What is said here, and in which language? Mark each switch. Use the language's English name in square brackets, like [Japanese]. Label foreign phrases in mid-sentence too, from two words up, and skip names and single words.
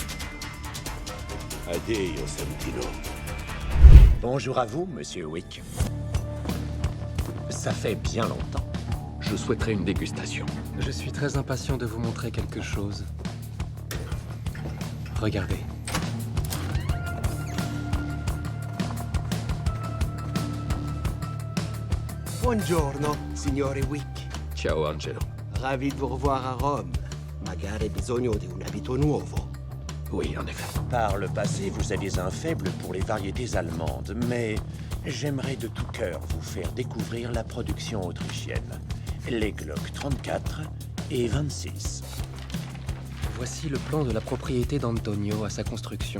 [Italian] Addio, Santino. [French] Bonjour à vous, Monsieur Wick. Ça fait bien longtemps. Je souhaiterais une dégustation. Je suis très impatient de vous montrer quelque chose. Regardez. [Italian] Buongiorno, signore Wick. Ciao, Angelo. [French] Ravi di vous revoir à Rome. [Italian] Magari bisogno di un abito nuovo. [French] Oui, en effet. Par le passé, vous aviez un faible pour les variétés allemandes, mais j'aimerais de tout cœur vous faire découvrir la production autrichienne. Les Glock 34 et 26. Voici le plan de la propriété d'Antonio à sa construction.